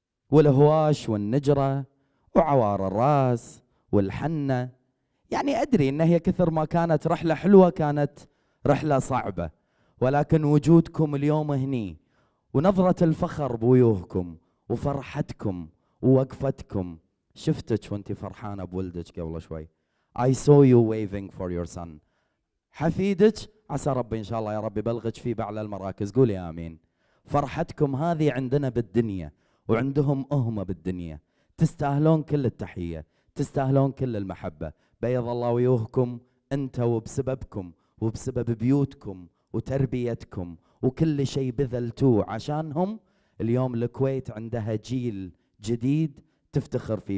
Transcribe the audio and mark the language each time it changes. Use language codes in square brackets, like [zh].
[ar] والهواش والنجرة وعوار الراس والحنة، يعني أدري أن هي كثر ما كانت رحلة حلوة كانت رحلة صعبة، ولكن وجودكم اليوم هني ونظرة الفخر بوجوهكم وفرحتكم ووقفتكم. شفتك وانت فرحانة بولدك قبل شوي. [en] I saw you waving for your son. [ar] حفيدك عسى ربي إن شاء الله يا رب يبلغك في بأعلى المراكز. قولي آمين. فرحتكم هذه عندنا بالدنيا وعندهم هم بالدنيا. تستاهلون كل التحية، تستاهلون كل المحبة. بيض الله وجوهكم انت، وبسببكم وبسبب بيوتكم وتربيتكم وكل شيء بذلتوه عشانهم اليوم الكويت عندها جيل جديد تفتخر فيه.